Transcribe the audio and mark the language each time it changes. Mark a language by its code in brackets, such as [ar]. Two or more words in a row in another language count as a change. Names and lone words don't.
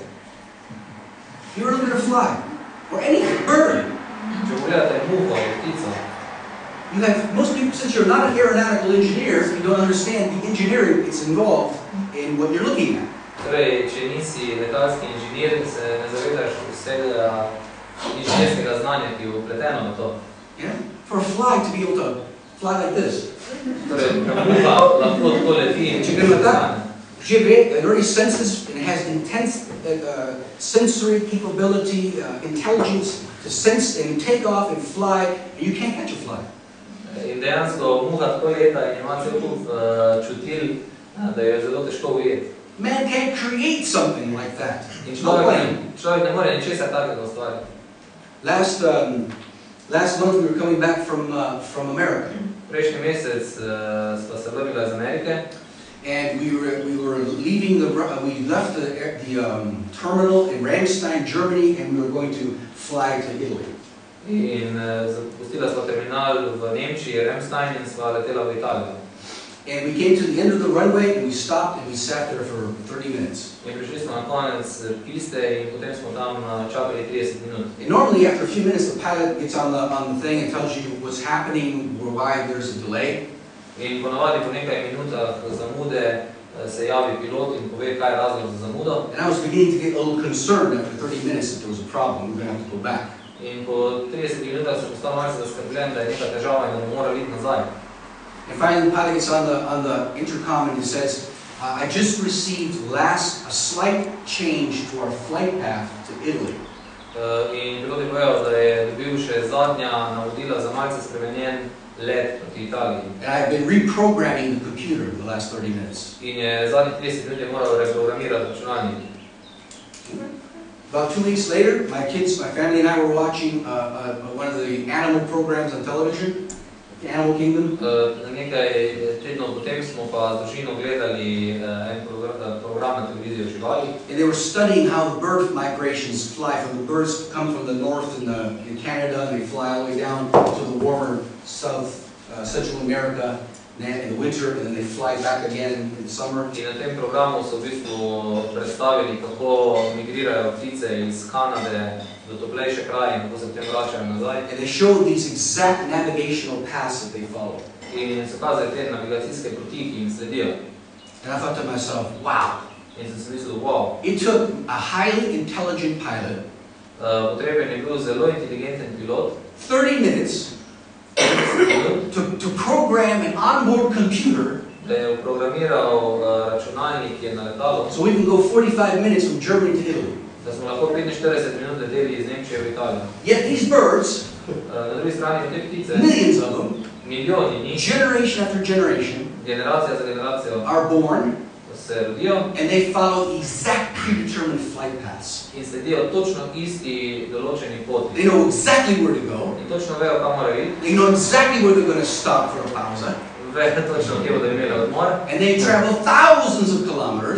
[en] You ever look at a fly? Or any bird? [sl] Če pogledate muho ali ptico, [en] You have, most people, since you're not an aeronautical engineer, you don't understand the engineering that's involved in what you're looking at. [sl] Torej, če nisi letalski inženir, se ne zavedaš vsega inženirskega znanja, ki je vpleteno v to. [en] Yeah? For a fly to be able to fly like this. [sl] Torej, muha lahko tako leti in če gre na [en] it already senses and has intense sensory capability, intelligence to sense and take off and fly, and you can't catch a fly. [sl] In dejansko muha tako leta in ima cel kup čutil, da jo je zelo težko ujeti. [en] Man can't create something like that. [sl] In človek ne more ničesar takega ustvariti. [en] Last month we were coming back from America. [sl] Prejšnji mesec sva se vrnila iz Amerike. [en] And we were leaving we left the terminal in Ramstein, Germany, and we were going to fly to Italy. [sl] In zapustila sva terminal v Nemčiji, Ramstein, in sva letela v Italijo. [en] And we came to the end of the runway, and we stopped, and we sat there for 30 minutes. [sl] In prišli smo na konec piste in potem smo tam čakali 30 minut. [en] And normally, after a few minutes, the pilot gets on the thing and tells you what's happening, or why there's a delay. [sl] In ponavadi po nekaj minutah zamude se javi pilot in pove, kaj je razlog za zamudo. [en] And I was beginning to get a little concerned after 30 minutes that there was a problem, we were going to have to go back. [sl] In po 30 minutah sem postal malce zaskrbljen, da je neka težava in da bomo morali iti nazaj. [en] And finally, the pilot gets on the intercom and he says, I just received a slight change to our flight path to Italy. [sl] In pilot je povedal, da je dobil še zadnja navodila za malce spremenjen let proti Italiji. [en] And I've been reprogramming the computer for the last 30 minutes. [sl] In je zadnjih 30 minut je moral reprogramirati računalnik. [en] About 2 weeks later, my family and I were watching one of the animal programs on television, the Animal Kingdom. [sl] Nekaj tednov potem smo pa z družino gledali en program na televiziji o živalih. [en] And they were studying how the bird migrations fly. From the birds come from the north in Canada, and they fly all the way down to the warmer Central America in the winter, and then they fly back again in the summer. [sl] In na tem programu so v bistvu predstavili, kako migrirajo ptice iz Kanade do toplejše kraje in kako se potem vračajo nazaj. [en] And they showed these exact navigational paths that they follow. [sl] In so kazali te navigacijske poti, ki jim sledijo. [en] And I thought to myself, wow. [sl] In sem si mislil, wow. [en] It took a highly intelligent pilot [sl] Potreben je bil zelo inteligenten pilot. [en] 30 minutes to program an onboard computer [sl] da je programiral računalnik, ki je na letalu, [en] so we can go 45 minutes from Germany to Italy. [sl] Da smo lahko 45 minut leteli iz Nemčije v Italijo. [en] Yet these birds, [sl] na drugi strani te ptice, [en] millions of them, [sl] milijoni njih, [en] generation after generation, [sl] generacija za generacijo, [en] are born, [sl] se rodijo, [en] and they follow exact predetermined flight paths. [sl] In sledijo točno isti določeni poti. [en] They know exactly where to go. [sl] In točno vejo, kam morajo iti. [en] They know exactly where they're going to stop for a pauza. [sl] Vejo točno, kje bodo imeli odmor. [en] And they travel thousands of kilometers.